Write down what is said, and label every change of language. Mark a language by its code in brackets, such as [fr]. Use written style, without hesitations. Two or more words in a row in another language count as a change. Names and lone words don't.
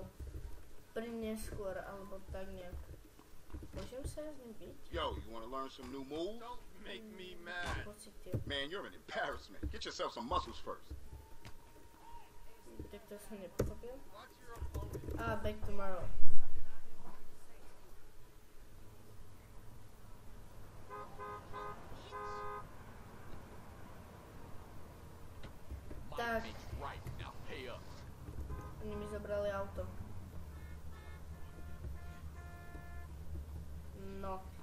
[sk] Pri neskôr, alebo tak nejak. Môžem sa s ním byť? [en] Yo, you wanna learn some new moves? Don't make me mad. Man, you're an embarrassment. Get yourself some muscles first. [sk] Tak to som nepochopil. [en] Back tomorrow. [sk] Tak. Oni mi zobrali auto. No.